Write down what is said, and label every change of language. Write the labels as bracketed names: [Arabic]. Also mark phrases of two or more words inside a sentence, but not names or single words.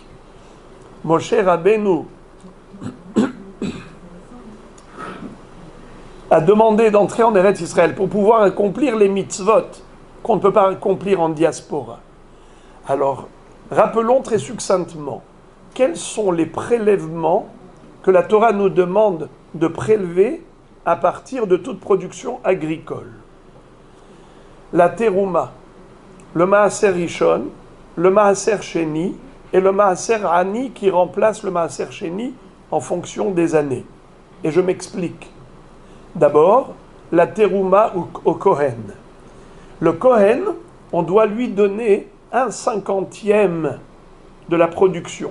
[French] Moshe Rabbeinu a demandé d'entrer en Eretz Israël pour pouvoir accomplir les mitzvot qu'on ne peut pas accomplir en diaspora. Alors, rappelons très succinctement, quels sont les prélèvements que la Torah nous demande de prélever à partir de toute production agricole? La terouma, le [Hebrew] מעשר ראשון, [French] le [Hebrew] מעשר שני [French] et le [Hebrew] מעשר עני [French] qui remplace le [Hebrew] מעשר שני [French] en fonction des années. Et je m'explique. D'abord, la terouma au Kohen. Le Kohen, on doit lui donner 1/50 de la production.